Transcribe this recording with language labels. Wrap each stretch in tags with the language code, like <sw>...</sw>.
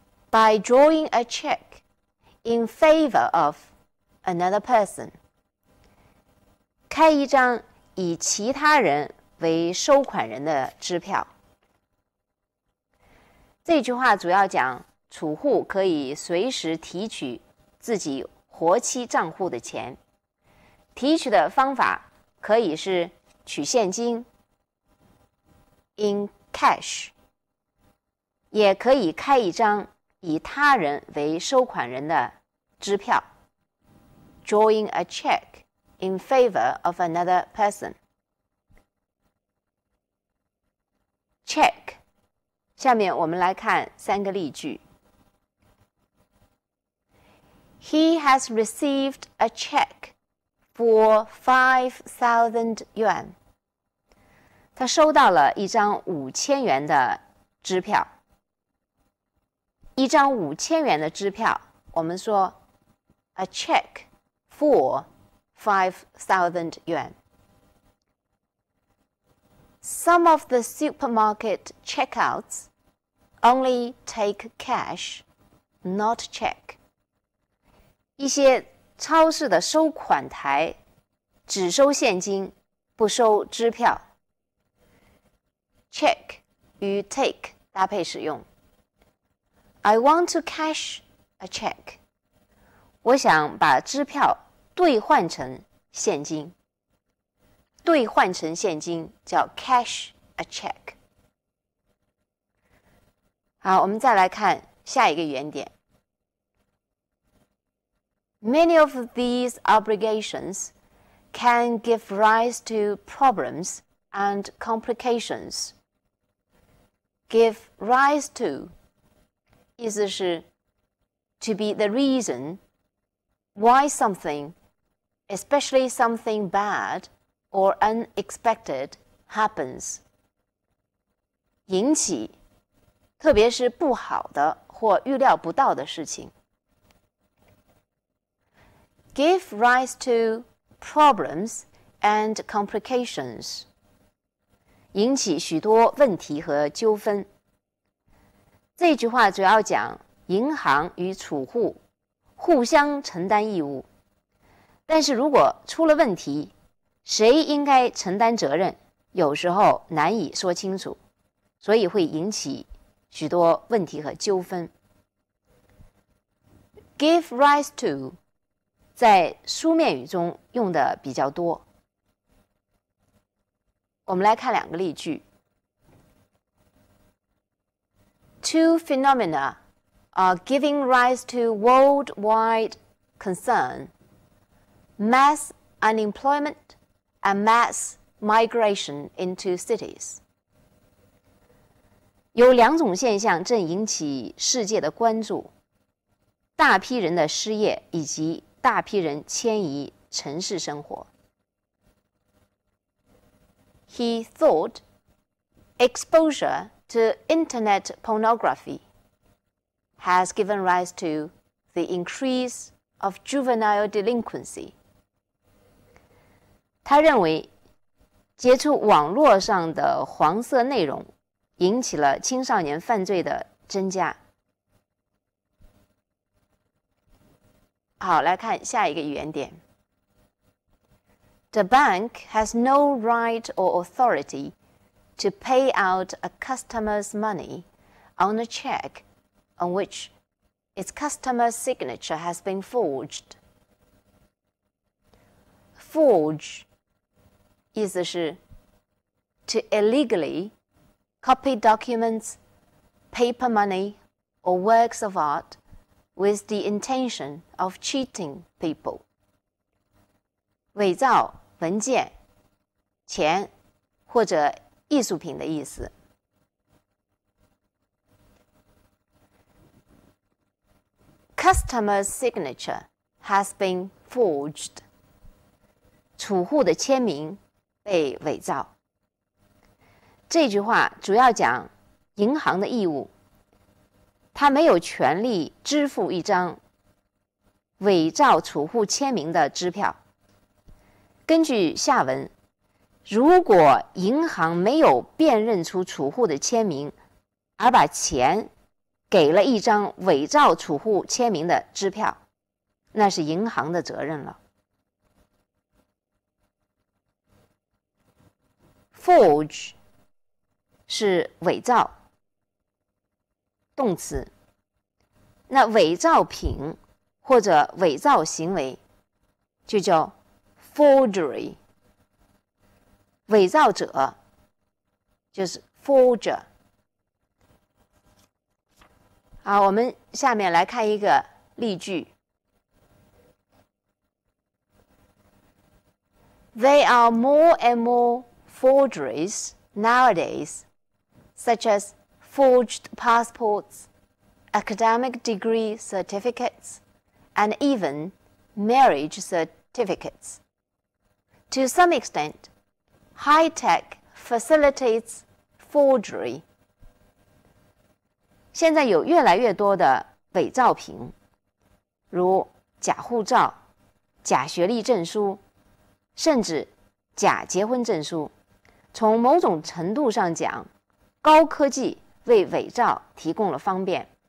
<en>By drawing a check in favor of another person.</en> <zh>开一张以其他人为收款人的支票。这句话主要讲储户可以随时提取自己活期账户的钱，提取的方法可以是取现金</zh> <en>in cash，</en> <zh>也可以开一张以他人为收款人的支票</zh> <en>drawing a check in favor of another person.</en> <zh>Check 下面我们来看3个例句。</zh> <en>He has received a check for 5,000 yuan.</en> <zh>他收到了一张5000元的支票。一张5000元的支票，我们说</zh> <en>a check for 5,000 yuan. Some of the supermarket checkouts only take cash, not check.</en> <zh>一些超市的收款台只收现金，不收支票。 Check 与 take 搭配使用。</zh> <en>I want to cash a check.</en> <zh>我想把支票兑换成现金。兑换成现金叫</zh> <en>cash a check。</en> <zh>好，我们再来看下一个原点。</zh> <en>Many of these obligations can give rise to problems and complications. Give rise to</en> <zh>意思是</zh> <en>to be the reason why something, especially something bad or unexpected, happens.</en> <zh>引起，特别是不好的或预料不到的事情。</zh> <en>Give rise to problems and complications.</en> <zh>引起许多问题和纠纷。这句话主要讲银行与储户互相承担义务，但是如果出了问题，谁应该承担责任，有时候难以说清楚，所以会引起许多问题和纠纷。</zh> <en>Give rise to</en> <zh>在书面语中用的比较多。我们来看2个例句。</zh> <en>Two phenomena are giving rise to worldwide concern: mass unemployment and mass migration into cities.</en> <zh>有两种现象正引起世界的关注：大批人的失业以及大批人迁移城市生活。</zh> <en>He thought exposure to internet pornography has given rise to the increase of juvenile delinquency.</en> <zh>他认为接触网络上的黄色内容引起了青少年犯罪的增加。好，来看下一个语言点。</zh> <en>The bank has no right or authority to pay out a customer's money on a check on which its customer's signature has been forged. Forge</en> <zh>意思是</zh> <en>to illegally copy documents, paper money, or works of art with the intention of cheating people.</en> <zh>伪造文件、钱或者艺术品的意思。</zh> <en>Customer's signature has been forged.</en> <zh>储户的签名被伪造。这句话主要讲银行的义务，他没有权利支付一张伪造储户签名的支票。根据下文，如果银行没有辨认出储户的签名，而把钱给了一张伪造储户签名的支票，那是银行的责任了。 Forge 是伪造，动词。那伪造品或者伪造行为就叫 forgery， 伪造者就是 forger。好，我们下面来看一个例句。</zh> <en>There are more and more forgeries nowadays, such as forged passports, academic degree certificates, and even marriage certificates. To some extent, high tech facilitates forgery.</en> <zh>现在有越来越多的伪造品，如假护照、假学历证书，甚至假结婚证书。从某种程度上讲，高科技为伪造提供了方便。</zh>